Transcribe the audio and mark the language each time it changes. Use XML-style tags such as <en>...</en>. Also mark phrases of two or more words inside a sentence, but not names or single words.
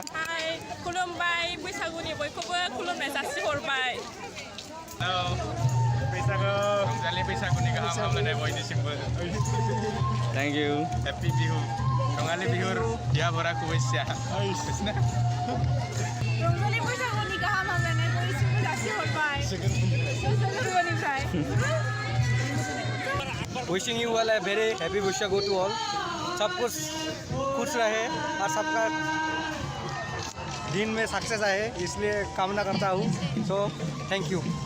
<en>Hi,</en> <brx>खुलुमबाय बैसागुनि बयखौबो खुलुमनाय जासिहरबाय.</brx> <en>Hello.</en> <brx>बैसागु रंजालि बैसागुनि गाहाम हामलायनाय बयनिसिमबो.</brx> <en>Thank you. Happy Bihu.</en> <brx>रंजालि बिहुर या बरा कुबैसिया. रंजालि बैसागुनि गाहाम हामलायनाय बयनिसिमबो जासिहरबाय. गोसोनिफ्राय.</brx> <en>Wishing you all a very happy Vaisakhu to all.</en> <hi>सब कुछ खुश रहे और सबका दिन में सक्सेस आए इसलिए कामना करता हूँ</hi> <en>so thank you</en>